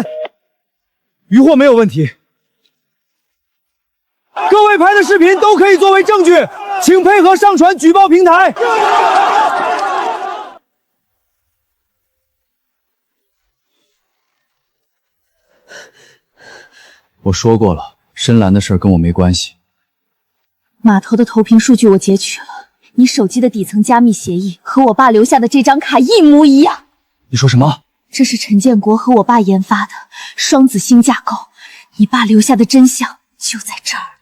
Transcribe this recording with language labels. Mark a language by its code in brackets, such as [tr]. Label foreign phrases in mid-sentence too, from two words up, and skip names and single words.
[zh] 渔获没有问题，各位拍的视频都可以作为证据，请配合上传举報平台。我说过了，深蓝的事跟我沒關係。碼頭的投屏數據我截取了，你手機的底層加密協議和我爸留下的這張卡一模一樣。你說什麼？這是陳建國和我爸研發的雙子星架構，你爸留下的真相就在這兒。